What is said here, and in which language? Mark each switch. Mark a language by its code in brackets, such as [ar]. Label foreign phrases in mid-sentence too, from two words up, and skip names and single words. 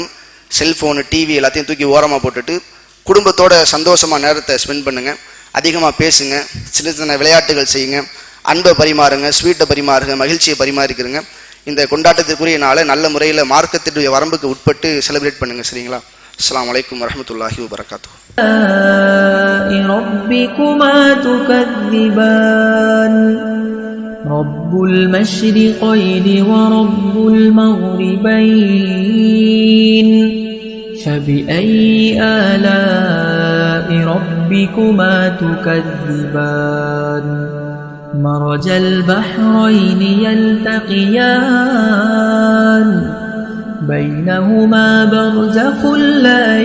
[ta] செல்போனு டிவி எல்லாத்தையும் தூக்கி ஓரமாக போட்டுட்டு குடும்பத்தோட சந்தோஷமா நேரத்தை ஸ்பெண்ட் பண்ணுங்க, அதிகமாக பேசுங்க, சின்ன சின்ன விளையாட்டுகள் செய்யுங்க, அன்பை பரிமாறுங்க, ஸ்வீட்டை பரிமாறுங்க, மகிழ்ச்சியை பரிமாறிக்கிறங்க. இந்த கொண்டாட்டத்திற்குரிய நாளை நல்ல முறையில் மார்க்கத்தினுடைய வரம்புக்கு உட்பட்டு செலிப்ரேட் பண்ணுங்க. சரிங்களா? [ar] السلام عليكم ورحمة الله وبركاته. رب المشرقين ورب المغربين فبأي آلاء ربكما تكذبان مرج البحرين يلتقيان بينهما برزخ لا